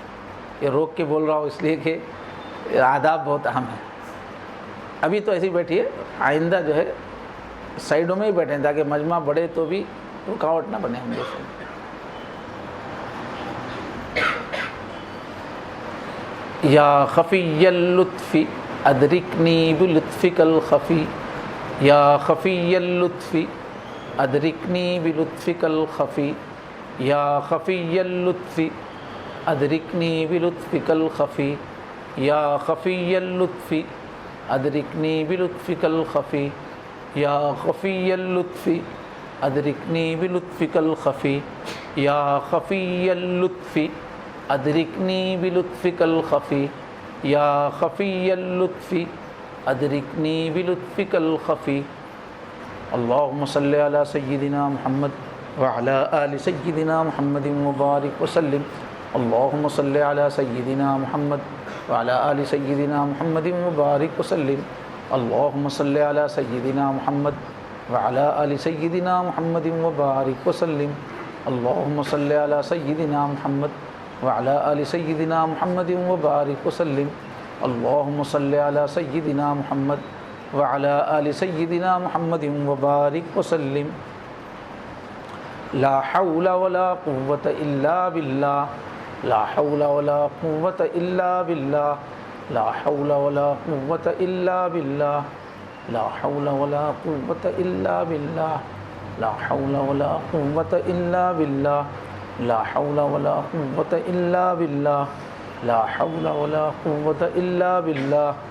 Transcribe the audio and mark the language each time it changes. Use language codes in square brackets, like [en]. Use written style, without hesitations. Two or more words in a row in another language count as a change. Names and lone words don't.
[ur] یہ روک کے بول رہا ہوں اس لیے کہ آداب بہت اہم ہے۔ ابھی تو ایسے ہی بیٹھیے، آئندہ جو ہے سائیڈوں میں ہی بیٹھیں تاکہ مجمع بڑھے تو بھی رکاوٹ نہ بنے ہم جیسے۔ [ar] یا خفی اللطف ادرکنی بلطفک الخفی، یا خفی اللطف ادرکنی بلطفک الخفی، یا خفی اللطف ادرکنی بلطفک الخفی، یا خفی اللطف ادرکنی بلطفک الخفی، یا خفی اللطف ادرکنی بلطفک الخفی، یا خفی اللطف ادرکنی بلطفک الخفی، یا خفی اللطف ادرکنی بلطفک الخفی۔ اللہم صلی علی سیدنا محمد وعلی آل سیدنا محمد وبارک وسلم۔ اللہم صلی علی سیدنا محمد وعلی آل سیدنا محمد وبارک وسلم۔ اللہم صلی علی سیدنا محمد وعلی آل سیدنا محمد وبارک وسلم۔ اللہم صلی علی سیدنا محمد وعلى آل سيدنا محمد وبارك وسلم اللهم صل على سيدنا محمد وعلى آل سيدنا محمد وبارك وسلم لا حول ولا قوة إلا بالله لا حول ولا قوة إلا بالله لا حول ولا قوة إلا بالله لا حول ولا قوة إلا بالله لا حول ولا قوة إلا بالله لا حول ولا قوة إلا بالله لا حول ولا قوة إلا بالله